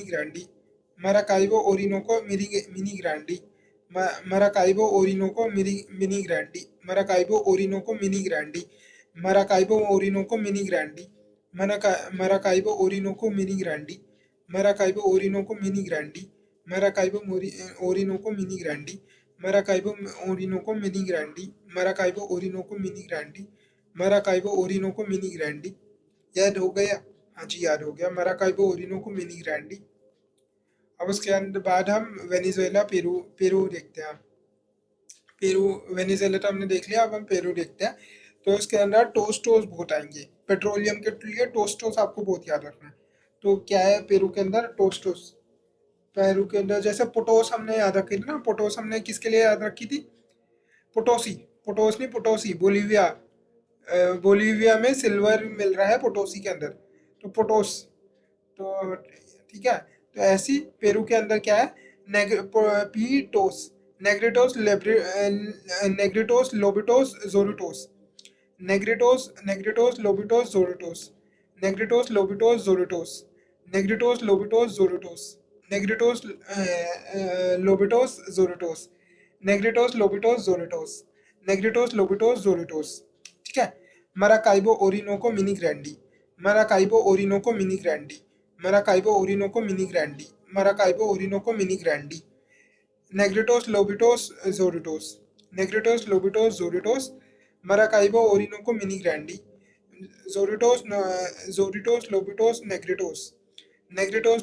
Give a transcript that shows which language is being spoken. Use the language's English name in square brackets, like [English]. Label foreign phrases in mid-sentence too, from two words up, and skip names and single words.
[Hindi] ग्रैंडी, माराकाइबो ओरिनोको मिनी ग्रैंडी, माराकाइबो ओरिनोको मिनी ग्रैंडी, माराकाइबो ओरिनोको मिनी ग्रैंडी, माराकाइबो ओरिनोको मिनी ग्रैंडी, माराकाइबो ओरिनोको मिनी ग्रैंडी, माराकाइबो ओरिनोको मिनी ग्रैंडी, माराकाइबो ओरिनोको मिनी ग्रैंडी, माराकाइबो ओरिनोको मिनी ग्रैंडी, माराकाइबो ओरिनोको मिनी ग्रैंडी, माराकाइबो ओरिनोको मिनी ग्रैंडी। याद हो गया? हाँ जी, याद हो गया, माराकाइबो ओरिनोको मिनी ग्रैंडी। अब उसके अंदर बाद हम वेनेजुएला, पेरू, पेरू देखते हैं। पेरू, वेनेजुएला तो हमने देख लिया, अब हम पेरू देखते हैं। तो इसके अंदर टोस्टोस बहुत आएंगे, पेट्रोलियम के लिए टोस्टोस आपको बहुत याद रखना है। तो क्या है पेरू के अंदर, टोस्टोस। पेरू के अंदर जैसे पोटोस हमने याद रखी थी ना, पोटोस हमने किसके लिए याद रखी थी, पोटोसी, पोटोस नहीं, पोटोसी, बोलीविया, बोलीविया में सिल्वर मिल रहा है पोटोसी के अंदर, तो पोटोस। तो ठीक है, तो ऐसी पेरू के अंदर क्या है, पीटोस, नेग्रिटोस, नेग्रिटोस, लोबिटोस, जोरिटोस, नेग्रिटोस, नेग्रिटोस, लोबिटोस, जोरिटोस, नेग्रिटोस, लोबिटोस, जोरिटोस, नेग्रिटोस, लोबिटोस, जोरिटोस, नेग्रिटोस, लोबिटोस, जोरिटोस, नेग्रिटोस, लोबिटोस, जोरिटोस, नेग्रिटोस, लोबिटोस, जोरिटोस। ठीक है, माराकाइबो ओरिनोको मिनी ग्रैंडी, माराकाइबो ओरिनोको मिनी ग्रैंडी, माराकाइबो ओरिनोको मिनी ग्रैंडी, माराकाइबो ओरिनोको मिनी ग्रैंडी, नेग्रिटोस, लोबिटोस, जोरिटोस, नेग्रिटोस, लोबिटोस, जोरिटोस, माराकाइबो ओरिनोको मिनी ग्रैंडी, जोरिटोस, जोरिटोस, लोबिटोस, नेग्रिटोस, नेग्रिटोस,